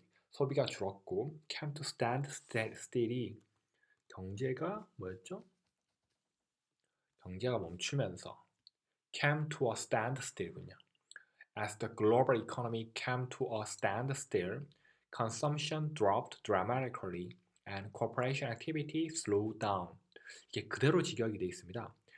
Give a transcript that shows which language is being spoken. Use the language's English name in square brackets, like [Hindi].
[Korean] 소비가 줄었고 [English] came to standstill [Korean] 이 경제가 뭐였죠? 경제가 멈추면서 [English] came to a standstill [Korean] 군요. [English] As the global economy came to a standstill, consumption dropped dramatically and corporation activity slowed down. [Korean] 이게 그대로 직역이 되어 있습니다.